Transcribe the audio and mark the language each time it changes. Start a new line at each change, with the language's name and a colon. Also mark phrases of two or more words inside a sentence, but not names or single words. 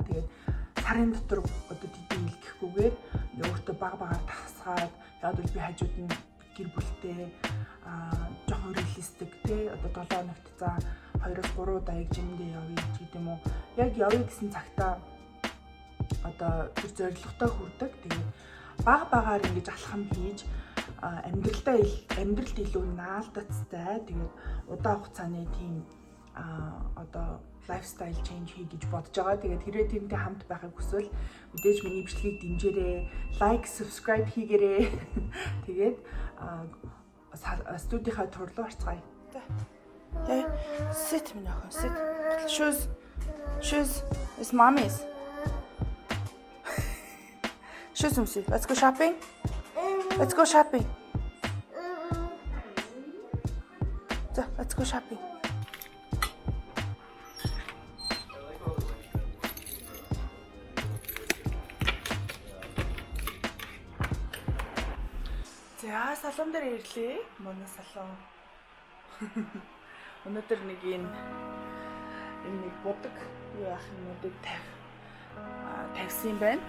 Mongolian: Тэгээд сарын дотор тэдний илгэхгүйгээр өөртөө багаар тасгаад яагаад би хажууд нь гэр бүлтэй жоохон реалистик те 7 хоногт за 2-3 удаа яг жимэндээ явъя гэдэг юм уу. Яг явъя гэсэн цагтаа тэр зорилготой хүрдэг. Тэгээд багаар ингэж алхам хийж амьдралд илүү наалдацтай. Тэгээд удаан хугацааны тийм
English: lifestyle change
Mongolian: хий гэж бодож байгаа. Тэгээд хэрвээ тэрнтэй хамт байхыг хүсвэл мэдээж миний бичлэгийг дэмжээрэй,
English: like, subscribe
Mongolian: хийгээрэй. Тэгээд студийнхаа тур руу орцгаая.
English: Hey, sit me now. Sit. Shoes. It's mommy's. Shoes, Missy. Let's go shopping. Let's go shopping. So, let's go shopping.
Mongolian: За, салон дээр ирлээ. Манай салон. Өнөөдөр нэг энэ нэг будаг юу яах юмнуудыг тавьсан юм байна.